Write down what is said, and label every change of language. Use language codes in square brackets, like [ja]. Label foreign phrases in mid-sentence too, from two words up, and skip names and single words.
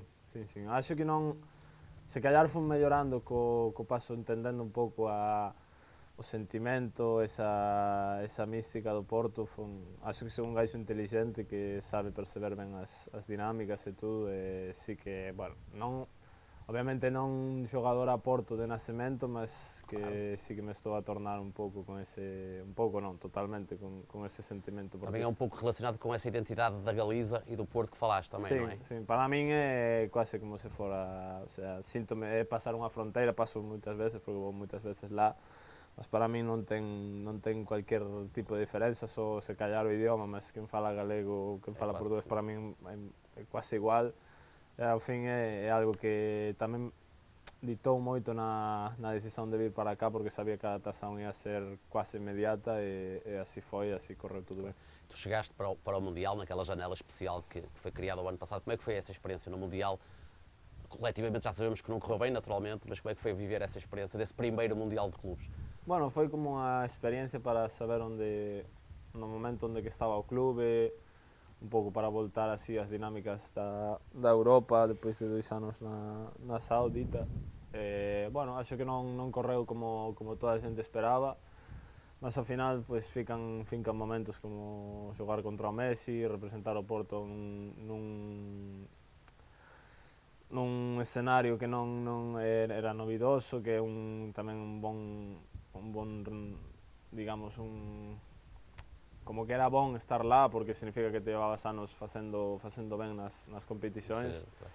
[pt] Acho que [gl] non, [pt] se calhar [gl] fun mellorando co paso, entendendo un pouco o sentimento, esa mística do Porto. [pt] Acho que [gl] son un gaixo inteligente que sabe perceber ben as dinámicas e tudo, e sí que, bueno, obviamente non xogador a Porto de nacemento, mas que sí que me estou a tornar un pouco con ese, un pouco non, totalmente con ese sentimento. [pt] Também é um pouco relacionado com essa identidade da Galiza e do Porto que falaste também, não é? [gl] Sim, para min é quase como se fora, o sea, síntome, é pasar unha fronteira, paso moitas veces, porque vou moitas veces lá, mas para min non ten cualquier tipo de diferenza, só se callar o idioma, mas quen fala galego ou quen fala portugués para min é quase igual. Ao fin é algo que tamén ditou moito na decisión de vir para cá, porque sabía que a adaptación ia ser quase inmediata e así foi, así correu tudo ben. [pt] Tu chegaste para o Mundial, naquela janela especial que foi criada o ano passado. Como é que foi essa experiência no Mundial? Coletivamente já sabemos que não correu bem, naturalmente, mas como é que foi viver essa experiência desse primeiro Mundial de Clubes? [gl] Bueno, foi como unha experiencia para saber no momento onde que estaba o clube, un pouco para voltar así as dinámicas da Europa depois de 2 anos na Saudita. Bueno, acho que non correu como toda a xente esperaba, mas ao final pues, fican momentos como xogar contra o Messi, representar o Porto nun escenario que non era novidoso, que é tamén un bon, digamos, como que era bon estar lá porque significa que te llevabas anos facendo ben nas competicións.